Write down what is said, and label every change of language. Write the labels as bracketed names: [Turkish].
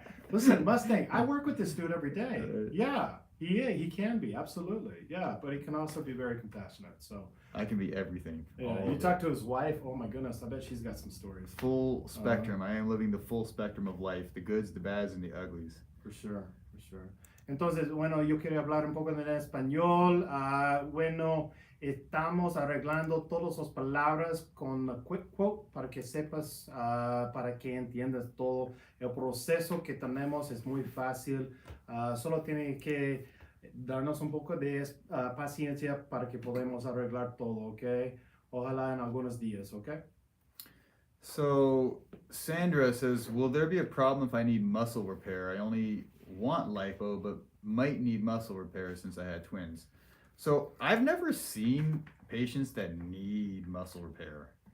[English] Listen, Mustang, I work with this dude every day. Yeah, he can be, absolutely. Yeah, but he can also be very compassionate. So. I can be everything. Yeah, you talk to his wife, oh my goodness, I bet she's got some stories. Full spectrum. I am living the full spectrum of life, the goods, the bads, and the uglies. For sure. [Spanish] Entonces, bueno, yo quería hablar un poco en español. Bueno, estamos arreglando todas las palabras con [English] a quick quote [Spanish] para que sepas, para que entiendas todo. El proceso que tenemos es muy fácil. Solo tiene que darnos un poco de paciencia para que podamos arreglar todo, ¿ok? Ojalá en algunos días, ¿ok? [English] So Sandra says, will there be a problem if I need muscle repair? I only want lipo, but might need muscle repair since I had twins. So I've never seen patients that need muscle repair.